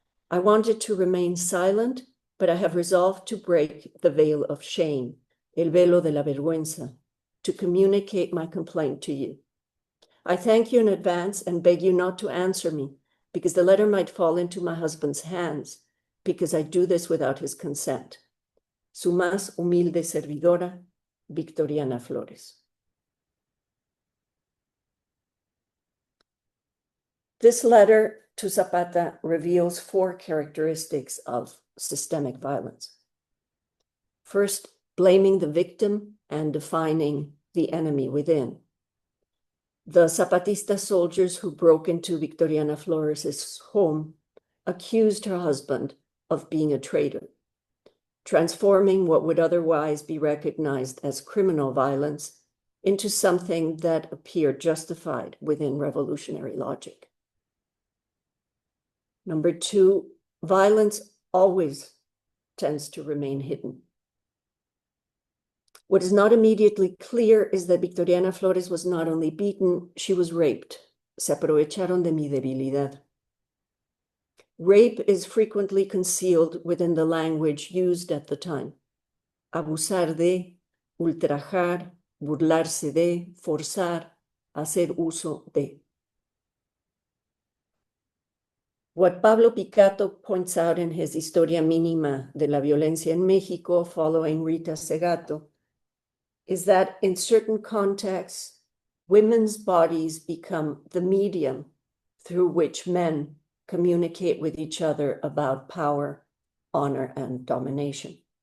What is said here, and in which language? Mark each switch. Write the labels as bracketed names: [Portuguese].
[English] I wanted to remain silent, but I have resolved to break the veil of shame, [Spanish] el velo de la vergüenza, [English] to communicate my complaint to you. I thank you in advance and beg you not to answer me, because the letter might fall into my husband's hands, because I do this without his consent. [Spanish] Su más humilde servidora, Victoriana Flores. [English] This letter to Zapata reveals 4 characteristics of systemic violence. First, blaming the victim and defining the enemy within. The Zapatista soldiers who broke into Victoriana Flores' home accused her husband of being a traitor, transforming what would otherwise be recognized as criminal violence into something that appeared justified within revolutionary logic. Number 2, violence always tends to remain hidden. What is not immediately clear is that Victoriana Flores was not only beaten, she was raped. [Spanish] Se aprovecharon de mi debilidad. [English] Rape is frequently concealed within the language used at the time. [Spanish] Abusar de, ultrajar, burlarse de, forzar, hacer uso de. [English] What Pablo Picato points out in his Historia Mínima de la Violencia en México, following Rita Segato, is that in certain contexts, women's bodies become the medium through which men communicate with each other about power, honor, and domination.